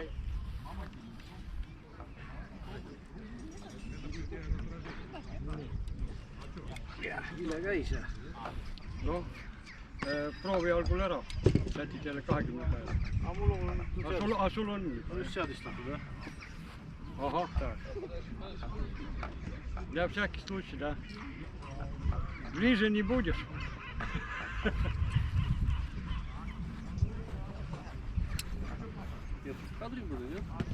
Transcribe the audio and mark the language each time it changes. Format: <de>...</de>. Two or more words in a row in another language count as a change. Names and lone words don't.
<et>Mille käis? Noh, proovi algul ära. Sätid jälle 20 päeva. Aga sul on just seadistatud, jah? Ahah,</et> <ru>так. Для всяких случаев, да? Ближе не будешь. Я тут в кадре буду, нет?</ru>